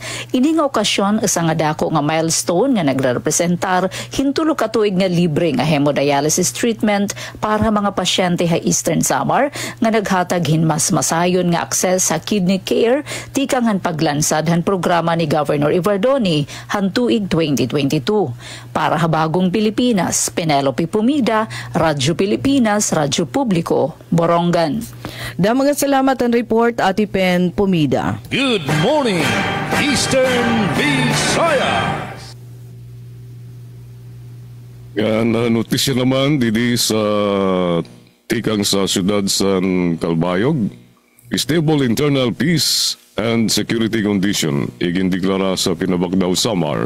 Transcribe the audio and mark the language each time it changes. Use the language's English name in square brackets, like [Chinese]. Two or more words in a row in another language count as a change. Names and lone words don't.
[Waray] Ini nga okasyon isa nga dako nga milestone nga nagrepresentar hintulo ka tuig nga libre nga [English] hemodialysis treatment [Waray] para mga pasyente ha Eastern Samar nga naghatag hin mas masayon nga access sa [English] kidney care [Waray] tikang han paglansad han programa ni Governor Ivardoni han tuig 2022. [Filipino] Para habagong Pilipinas, Penelope Pumida, Radyo Pilipinas, Radyo Publiko, Borongan. [Waray] Mga salamat ang report, Ati Pen Pumida. [English] Good morning, Eastern Visayas. [Waray] Yan, notisya naman didi sa tikang sa siyudad San Calbayog. [English] Stable internal peace and security condition [Waray] igindeklara sa [English] Pinabagdaw Samar.